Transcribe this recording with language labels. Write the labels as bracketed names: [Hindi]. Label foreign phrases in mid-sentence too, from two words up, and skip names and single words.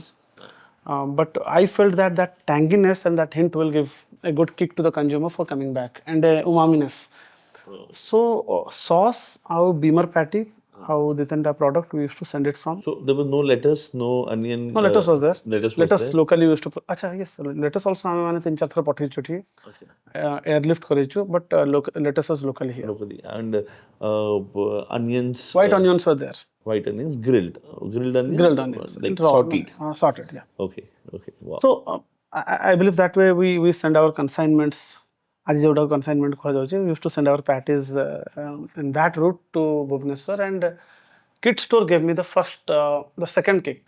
[English] But I felt that tanginess and that hint will give a good kick to the consumer for coming back, and umaminess. So sauce, our beamer patty, how this entire product we used to send it from. So there was no lettuce, no onion. No, lettuce was there. Lettuce locally used to. Acha, yes, lettuce also [Odia] ଆମେ ମାନେ 3-4 ଥର ପଠେଇଛୁ ଏଠି. Airlift କରିଛୁ, [English] but lettuce was locally here. Locally. And onions. White onions were there. White onions, grilled onions. Grilled onions. Like Raw, sauteed. Sauteed, yeah. Okay. Wow. So I believe that way we send our consignments. As you consignment we used to send our patties in that route to Bhubaneswar, and Kid Store gave me the second kick.